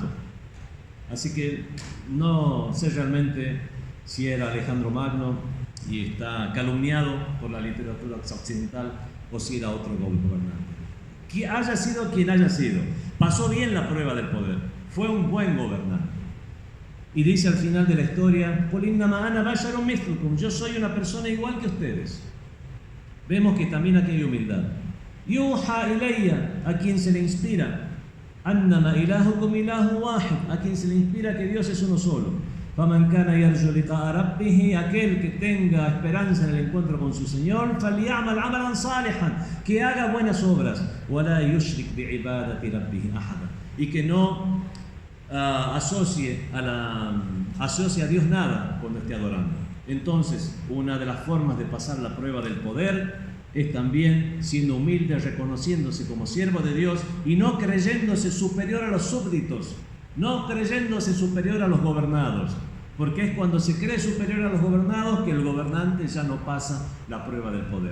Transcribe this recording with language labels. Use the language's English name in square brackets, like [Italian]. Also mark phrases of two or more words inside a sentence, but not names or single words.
[Spanish] Así que no sé realmente si era Alejandro Magno y está calumniado por la literatura occidental o si era otro gobernante. Que haya sido quien haya sido, pasó bien la prueba del poder, fue un buen gobernante. Y dice al final de la historia, [Arabic] قل إنما أنا بشر مثلكم, [Spanish] yo soy una persona igual que ustedes. Vemos que también aquí hay humildad. [Arabic] يوحى إلي, [Spanish] a quien se le inspira, [Arabic] أنما إلهكم إله واحد, [Spanish] a quien se le inspira que Dios es uno solo. [Arabic] فمن كان يرجو لقاء ربه, [Spanish] aquel que tenga esperanza en el encuentro con su Señor, [Arabic] فليعمل عملا صالحا, [Spanish] que haga buenas obras, [Arabic] ولا يشرك بعبادة ربه أحدا, [Spanish] y que no asocie a Dios nada cuando esté adorando. Entonces, una de las formas de pasar la prueba del poder es también siendo humilde, reconociéndose como siervo de Dios y no creyéndose superior a los súbditos, no creyéndose superior a los gobernados, porque es cuando se cree superior a los gobernados que el gobernante ya no pasa la prueba del poder.